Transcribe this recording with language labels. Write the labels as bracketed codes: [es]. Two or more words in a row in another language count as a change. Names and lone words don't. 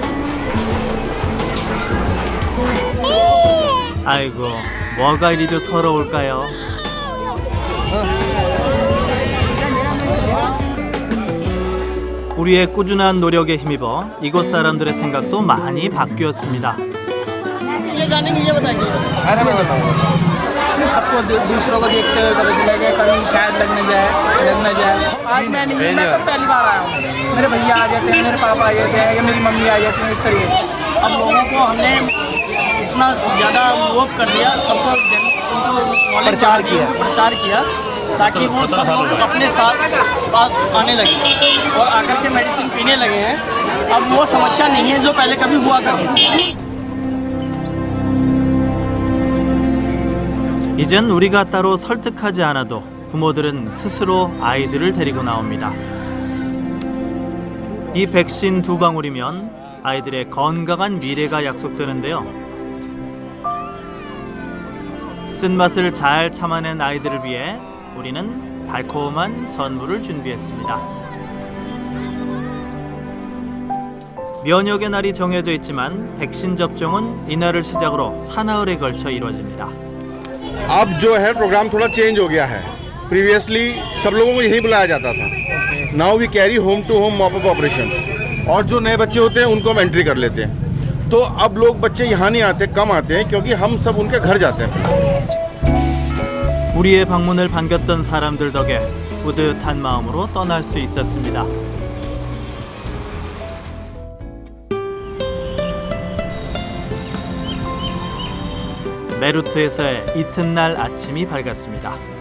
[ko] 아이고, 뭐가 이리도 서러울까요? 우리의 꾸준한 노력에 힘입어 이곳 사람들의 생각도 많이 바뀌었습니다. [hi] सबको दूसरों को देखते हुए पता चला कि कभी शायद लग न जाए आज मैं तो पहली बार आया हूँ। मेरे भैया आ जाते हैं, मेरे पापा आ जाते हैं या मेरी मम्मी आ जाती है, इस तरीके। अब लोगों को हमने इतना ज़्यादा वो कर दिया, सबको उनको प्रचार किया ताकि वो सब लोग अपने साथ पास आने लगे और आकर के मेडिसिन पीने लगे हैं। अब वो समस्या नहीं है जो पहले कभी हुआ करती थी। [ko] 이젠 우리가 따로 설득하지 않아도 부모들은 스스로 아이들을 데리고 나옵니다. 이 백신 2방울이면 아이들의 건강한 미래가 약속되는데요. 쓴맛을 잘 참아낸 아이들을 위해 우리는 달콤한 선물을 준비했습니다. 면역의 날이 정해져 있지만 백신 접종은 이날을 시작으로 사나흘에 걸쳐 이루어집니다. [hi] अब जो है प्रोग्राम थोड़ा चेंज हो गया है। प्रीवियसली सब लोगों को यहीं बुलाया जाता था। [en] now we carry home to home mop up operations [hi] और जो नए बच्चे होते हैं उनको हम एंट्री कर लेते हैं। तो अब लोग बच्चे यहाँ नहीं आते, कम आते हैं क्योंकि हम सब उनके घर जाते हैं। [ko] 우리의 방문을 반겼던 사람들 덕에 뿌듯한 마음으로 떠날 수 있었습니다. 메루트에서의 이튿날 아침이 밝았습니다.